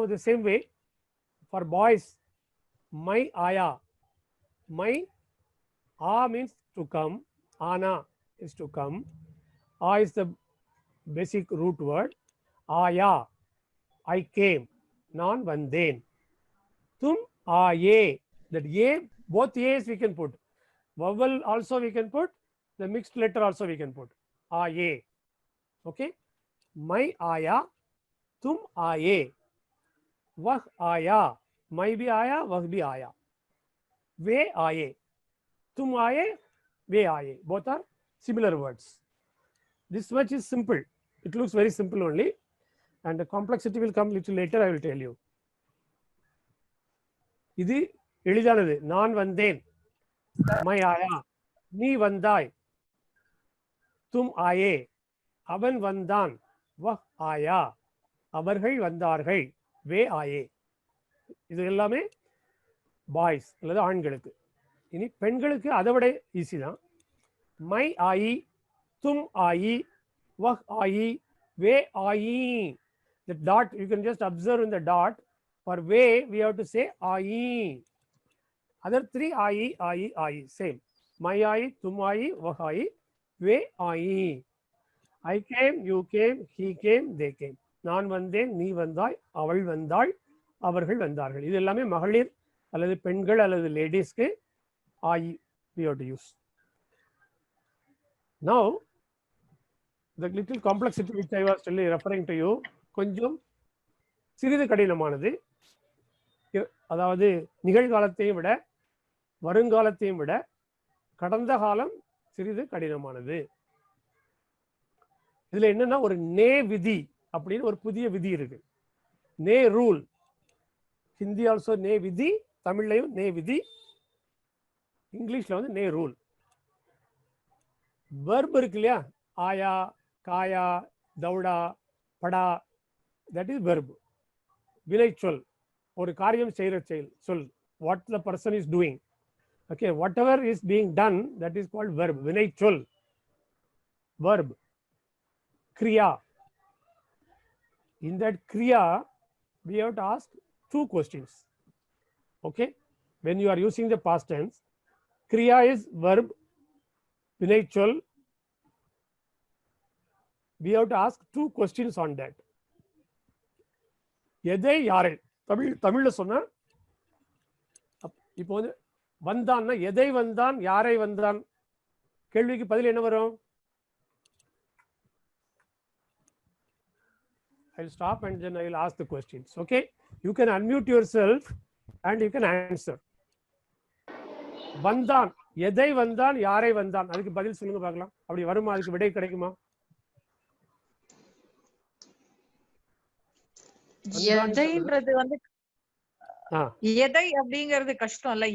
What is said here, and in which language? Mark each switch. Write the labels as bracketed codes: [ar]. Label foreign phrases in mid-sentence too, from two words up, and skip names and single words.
[en] The same way for boys, [hi] मैं आया. मैं आ [en] means to come, आना is to come, आ is the basic root word, आया, I came, [ta] நான் வந்தேன். [hi] तुम आए, [en] that ye, both ye's we can put, vowel also we can put, the mixed letter also we can put, [hi] आए. Okay, मैं आया, तुम आए, वह आया, मैं भी आया, वह भी आया, वे आए, तुम आए, वे आए. [en] Both are similar words. This much is simple. It looks very simple only, and the complexity will come little later. I will tell you. [ta] இது எளிதானது. நான் வந்தேன், [hi] मैं आया, [ta] நீ வந்தாய், [hi] तुम आए, [ta] அவன் வந்தான், [hi] वह आया, [ta] அவர்கள் வந்தார்கள், [hi] वे आए. [ta] இது எல்லாமே பாய்ஸ் அல்லது ஆண்களுக்கு. இனி பெண்களுக்கு அதை விட ஈஸி தான். [hi] मैं आई, तुम आई, वह आई, वे आई. [en] The dot you can just observe in the dot. For वे we have to say आई. Other three आई, आई, आई same. [hi] मैं आई, तुम आई, वह आई, वे आई. [en] I came, you came, he came, they came. [ta] நான் வந்தேன், நீ வந்தாய், அவள் வந்தாள், அவர்கள் வந்தார்கள். இது எல்லாமே மகளிர் அல்லது பெண்கள் அல்லது லேடிஸ்க்கு ஆயி [en] we have to use. Now the little complexity which I was referring to you, [ta] கொஞ்சம் சிறிது கடினமானது. அதாவது நிகழ்காலத்தையும் விட வருங்காலத்தையும் விட கடந்த காலம் சிறிது கடினமானது. இதுல என்னன்னா ஒரு நே விதி அப்படின்னு ஒரு புதிய விதி இருக்கு. நே ரூல். ஹிந்தி ஆல்சோ நே விதி, தமிழ்லையும் நே விதி, இங்கிலீஷ்ல வந்து நே ரூல். வெர்ப் இருக்கு இல்லையா, [hi] आया, खाया, दौड़ा, पढ़ा, [en] that is verb. [ta] வினை சொல், ஒரு காரியம் செய்கிற சொல், [en] What the person is doing. Okay, whatever is being done, that is called verb, [ta] வினை சொல், [en] வெர்ப். Kriya. In that Kriya, we have to ask two questions. Okay, when you are using the past tense, Kriya is verb, [ta] வினை சொல், [en] we have to ask 2 questions on that. [ta] எதை யாரை தமிழ்ல சொன்னா இப்போ வந்து வந்தான்னா எதை வந்தான் யாரை வந்தான் கேள்விக்கு பதில் என்ன வரும்? [en] I'll stop and then I'll ask the questions. Okay, you can unmute yourself and you can answer. [ta] வந்தான் எதை வந்தான் யாரை வந்தான் அதுக்கு பதில் சொல்லுங்க பார்க்கலாம். அப்படி வருமா? அதுக்கு விடை கிடைக்குமா? எதைன்றது வந்து எதை அப்படிங்கிறது கஷ்டம் இல்ல.